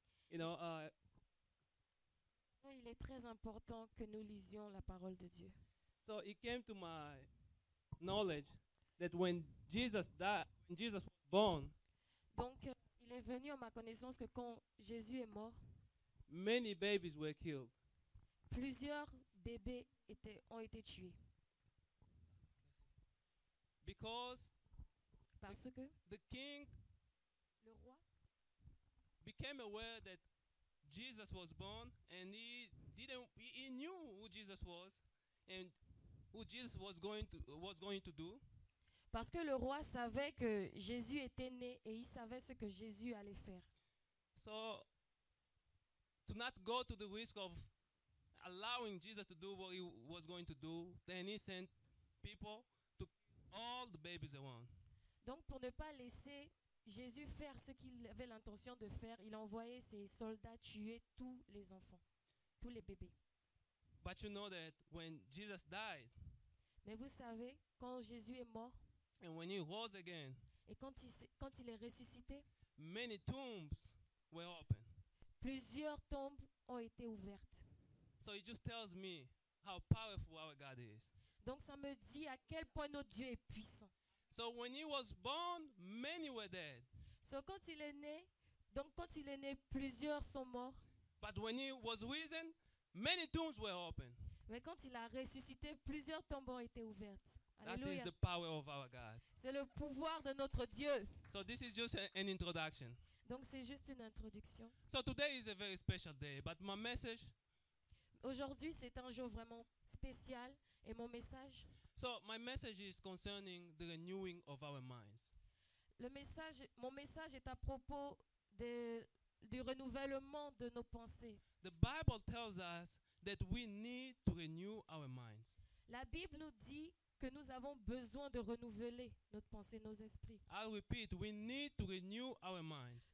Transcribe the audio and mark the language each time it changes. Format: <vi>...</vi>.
<fr>Il est très important que nous lisions la parole de Dieu.</fr> <en>So it came to my knowledge that when Jesus died, when Jesus was born,</en> <fr>Donc, il est venu à ma connaissance que quand Jésus est mort,</fr> <en>many babies were killed.</en> <fr>plusieurs bébés ont été tués.</fr> <en>Because</en> <fr>Parce que</fr> <en>the king</en> <fr>le roi</fr> <en>became aware that Jesus was born, and he knew who Jesus was and who Jesus was going to do.</en> <fr>Parce que le roi savait que Jésus était né et il savait ce que Jésus allait faire.</fr> <en>So to not go to the risk of allowing Jesus to do what he was going to do, then he sent people to kill all the babies around.</en> <fr>Donc pour ne pas laisser Jésus faire ce qu'il avait l'intention de faire, il a envoyé ses soldats tuer tous les enfants, tous les bébés.</fr> <en>But you know that when Jesus died</en> <fr>Mais vous savez, quand Jésus est mort</fr> <en>and when he rose again,</en> <fr>et quand il est ressuscité,</fr> <en>many tombs were open.</en> <fr>plusieurs tombes ont été ouvertes.</fr> <en>So it just tells me how powerful our God is.</en> <fr>Donc ça me dit à quel point notre Dieu est puissant.</fr> <en>So when he was born, many were dead.</en> <fr>So quand il est né, plusieurs sont morts.</fr> <en>But when he was risen, many tombs were open.</en> <fr>Mais quand il a ressuscité, plusieurs tombes ont été ouvertes.</fr> <en>That is</en> <fr>Alléluia.</fr> <en>the power of our God.</en> <fr>C'est le pouvoir de notre Dieu.</fr> <en>So this is just an introduction.</en> <fr>Donc c'est juste une introduction.</fr> <en>So today is a very special day, but my message,</en> <fr>Aujourd'hui, c'est un jour vraiment spécial et mon message</fr> <en>is concerning the renewing of our minds.</en> <fr>mon message est à propos du renouvellement de nos pensées.</fr> <en>The Bible tells us that we need to renew our minds.</en> <fr>La Bible nous dit que nous avons besoin de renouveler notre pensée, nos esprits.</fr> <en>I'll repeat, we need to renew our minds.</en>